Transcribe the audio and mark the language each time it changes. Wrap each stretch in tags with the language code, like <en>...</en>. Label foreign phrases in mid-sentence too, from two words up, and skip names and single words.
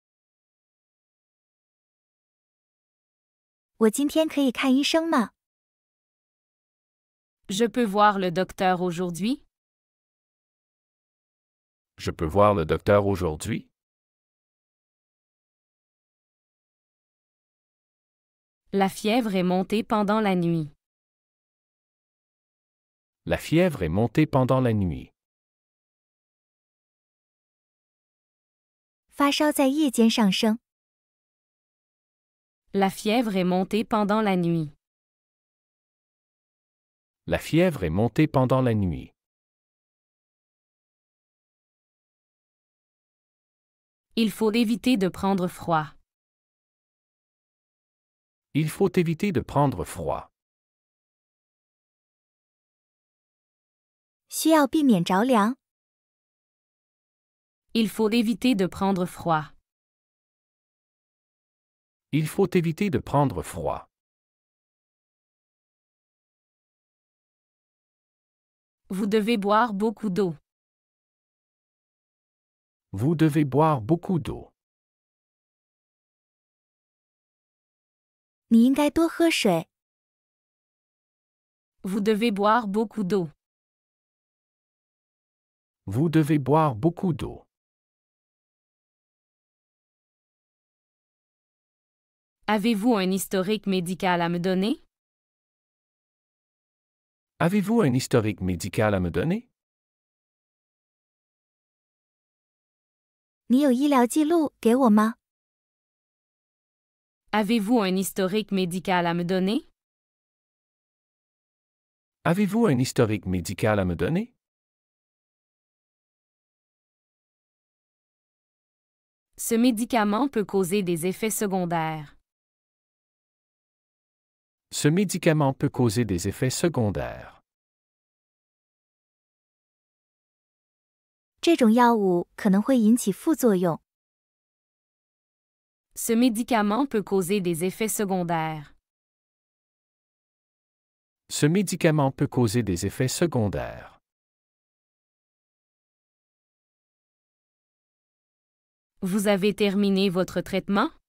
<zh>我今天可以看医生吗？</zh> <fr>Je peux voir le docteur aujourd'hui? Je peux voir le docteur aujourd'hui? La fièvre est montée pendant la nuit. La fièvre est montée pendant la nuit.</fr> <zh>发烧在夜间上升。</zh> <fr>La fièvre est montée pendant la nuit. La fièvre est montée pendant la nuit. Il faut éviter de prendre froid. Il faut éviter de prendre froid.</fr> <zh>需要避免着凉。</zh> <fr>Il faut éviter de prendre froid. Il faut éviter de prendre froid. Vous devez boire beaucoup d'eau. Vous devez boire beaucoup d'eau.</fr> <zh>你应该多喝水。</zh> <fr>Vous devez boire beaucoup d'eau. Vous devez boire beaucoup d'eau. Avez-vous un historique médical à me donner? Avez-vous un historique médical à me donner?</fr> <zh>你有医疗记录给我吗？</zh> <fr>Avez-vous un historique médical à me donner? Avez-vous un historique médical à me donner? Ce médicament peut causer des effets secondaires. Ce médicament peut causer des effets secondaires.</fr> <zh>这种药物可能会引起副作用。</zh> <fr>Ce médicament peut causer des effets secondaires. Ce médicament peut causer des effets secondaires. Vous avez terminé votre traitement?</fr>